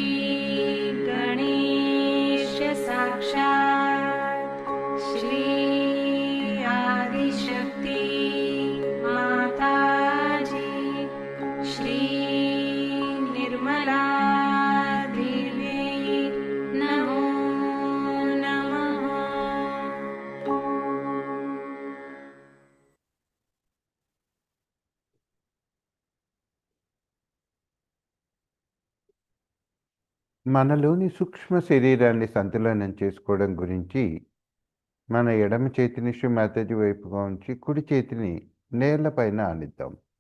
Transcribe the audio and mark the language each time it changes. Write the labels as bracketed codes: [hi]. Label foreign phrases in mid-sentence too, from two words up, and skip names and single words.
[sa] गणेश साक्षात् श्री आदिशक्ति माताजी श्री निर्मला देवी नमो नमः। [te] మనలోని సూక్ష్మ శరీరాన్ని సంతులనం చేసుకోవడం గురించి మన ఎడమ చేతిని శ్రీమాతజీ వైపుగా ఉంచి కుడి చేతిని నేలపైన ఆనిద్దాం.